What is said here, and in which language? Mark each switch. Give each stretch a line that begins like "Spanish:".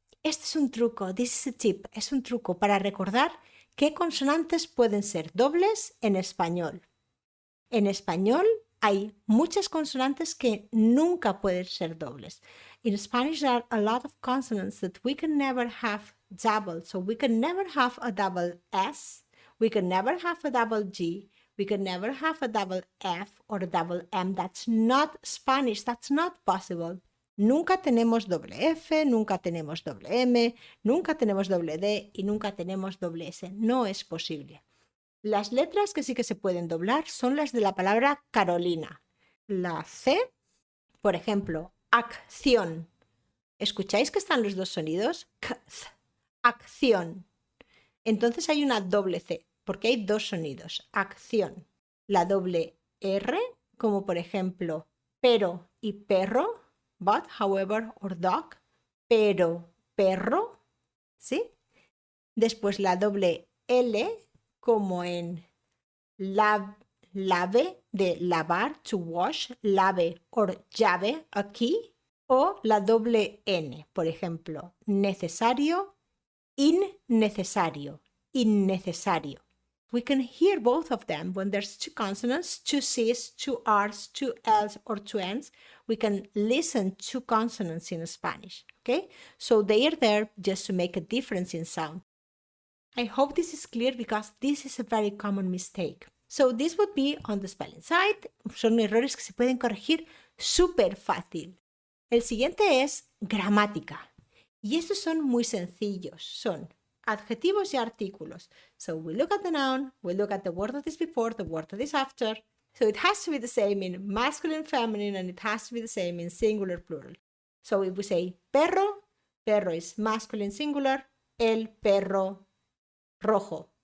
Spanish: Este es un truco,
English: this is a tip,
Spanish: es un truco para recordar qué consonantes pueden ser dobles en español. En español hay muchas consonantes que nunca pueden ser dobles.
English: In Spanish there are a lot of consonants that we can never have double. So we can never have a double S, we can never have a double G, we can never have a double F or a double M. That's not Spanish, that's not possible.
Spanish: Nunca tenemos doble F, nunca tenemos doble M, nunca tenemos doble D y nunca tenemos doble S. No es posible. Las letras que sí que se pueden doblar son las de la palabra Carolina. La C, por ejemplo, acción. ¿Escucháis que están los dos sonidos? Acción. Entonces hay una doble C, porque hay dos sonidos. Acción. La doble R, como por ejemplo pero y perro.
English: But, however, or dog,
Spanish: pero, perro, ¿sí? Después la doble L, como en lave, de lavar,
English: to wash,
Spanish: lave, or llave, aquí, o la doble N, por ejemplo, necesario, innecesario, innecesario.
English: We can hear both of them when there's two consonants, two C's, two R's, two L's, or two N's. We can listen to consonants in Spanish, okay? So they are there just to make a difference in sound. I hope this is clear because this is a very common mistake. So this would be on the spelling side.
Spanish: Son errores que se pueden corregir súper fácil. El siguiente es gramática. Y estos son muy sencillos. Son adjetivos y artículos.
English: So we look at the noun, we look at the word that is before, the word that is after. So it has to be the same in masculine, feminine, and it has to be the same in singular, plural. So if we say perro, perro is masculine, singular,
Spanish: el perro rojo.